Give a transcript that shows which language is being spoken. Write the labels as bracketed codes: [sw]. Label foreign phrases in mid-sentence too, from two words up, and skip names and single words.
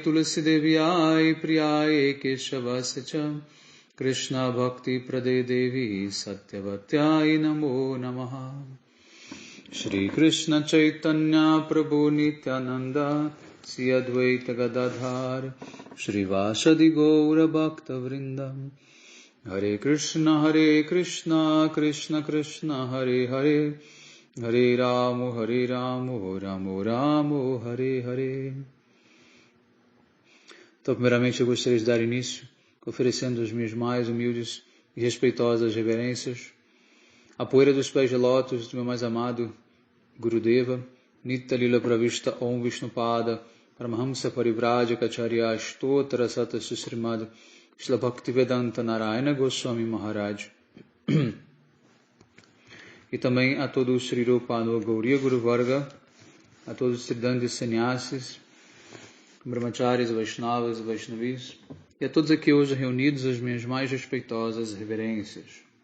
[sa] Tulasi Devyai Priyaye Keshavascha Krishna Bhakti Prade Devi Satyavatyai Namo Namaha Shri Krishna Chaitanya Prabhu Nityananda Sri Advaita Gadadhar Shri Vasadi Gaura Bhakta Vrindam Hare Krishna Krishna Krishna Hare Hare Hare Ramo Ramo Hare Hare. [pt] Então, primeiramente, eu gostaria de dar início oferecendo as minhas mais humildes e respeitosas reverências à poeira dos pés de lótus do meu mais amado Gurudeva, Nitya Lila Pravishta Om Vishnupada, Paramahamsa Parivrajacharya Stotra Sata Srimad Shila Bhaktivedanta Narayana Goswami Maharaj. E também a todos os Sri Rupa Gauriya Guru Varga, a todos os Siddhantis Sannyasis, Brahmacharis, Vaishnavas, Vaishnavis, e a todos aqui hoje reunidos as minhas mais respeitosas reverências.